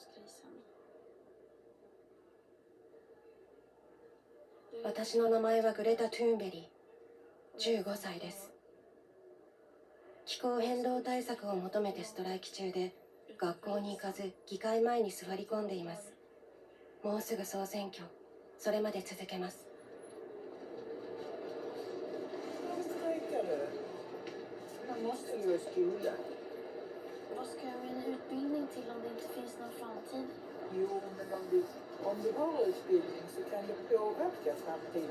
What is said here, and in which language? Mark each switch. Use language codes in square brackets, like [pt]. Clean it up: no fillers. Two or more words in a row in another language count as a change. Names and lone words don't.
[ja] 私の名前はグレタ・トゥーンベリー、15歳です。気候変動対策を求めてストライキ中で、学校に行かず議会前に座り込んでいます。もうすぐ総選挙、それまで続けます。 [sv] Vad ska jag med en utbildning till om det inte finns någon framtid? Jo, men om du har utbildning så kan du påverka framtiden.